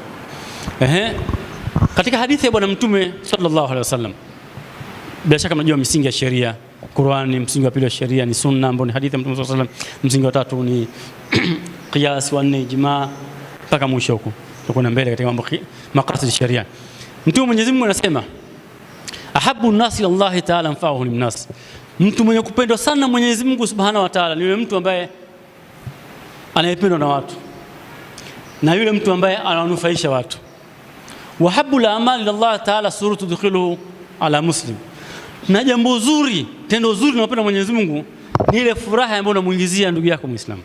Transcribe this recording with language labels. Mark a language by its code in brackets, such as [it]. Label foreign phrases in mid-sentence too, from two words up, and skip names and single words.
[sw] Katika hadithi ya Bwana Mtume [ar] صلى الله عليه وسلم, [sw] bila shaka mnajua misingi ya sheria. Qur'ani msingi wa pili wa sheria ni sunna, ambao ni hadithi ya Mtume [ar] صلى الله عليه وسلم. [sw] Msingi wa tatu ni qiyas, wa nne ijma, mpaka mwisho huko tuko mbele katika mambo [ar] مقاصد الشريعة. [sw] Mtume Mwenyezi Mungu anasema [ar] أحب الناس إلى الله تعالى أنفعهم للناس, [sw] mtu mwenye kupendwa sana Mwenyezi Mungu [ar] سبحانه وتعالى [sw] ni yule mtu ambaye anayependwa na watu, na yule mtu ambaye anawanufaisha watu. [ar] وأحب الأعمال إلى الله تعالى سرور تدخله على مسلم, [sw] na jambo zuri, tendo zuri linalopenda Mwenyezi Mungu ni ile furaha ambayo unamuingizia ndugu yako Muislamu.